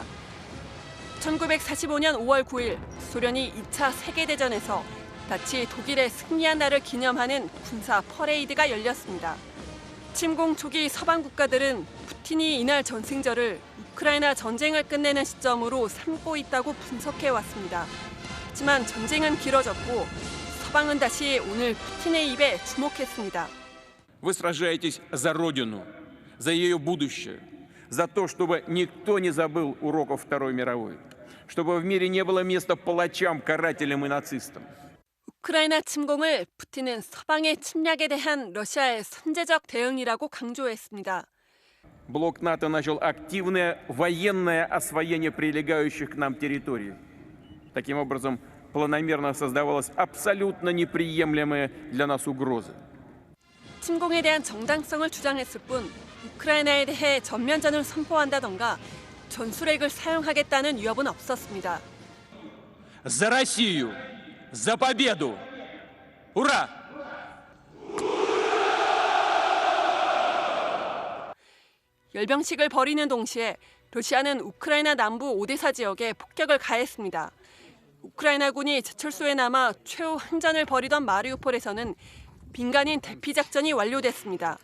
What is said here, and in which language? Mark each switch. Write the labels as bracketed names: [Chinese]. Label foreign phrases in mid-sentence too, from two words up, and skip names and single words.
[Korean] 1945년 5월 9일 소련이 2차 세계대전에서 나치 독일의 승리한 날을 기념하는 군사 퍼레이드가 열렸습니다. 침공 초기 서방 국가들은 푸틴이 이날 전승절을 우크라이나 전쟁을 끝내는 시점으로 삼고 있다고 분석해 왔습니다. 하지만 전쟁은 길어졌고 서방은 다시 오늘 푸틴의 입에 주목했습니다. [Russian] Вы сражаетесь за Родину, за ее будущее, за то, чтобы никто не забыл уроков Второй мировой, чтобы в мире не было места палачам, карателям и нацистам. [Korean] 우크라이나 침공을 푸틴은 서방의 침략에 대한 러시아의 선제적 대응이라고 강조했습니다. [Russian] Блок НАТО начал активное военное освоение прилегающих к нам территорий. Таким образом, планомерно создавалась абсолютно неприемлемая для нас угроза. [Korean] 침공에 대한 정당성을 주장했을 뿐 우크라이나에 대해 전면전을 선포한다던가 전술핵을 사용하겠다는 위협은 없었습니다. [Russian] За Россию! За победу! Ура! [Korean] 열병식을 벌이는 동시에 러시아는 우크라이나 남부 오데사 지역에 폭격을 가했습니다. 우크라이나군이 제철소에 남아 최후 항전을 벌이던 마리우폴에서는 민간인 대피 작전이 완료됐습니다.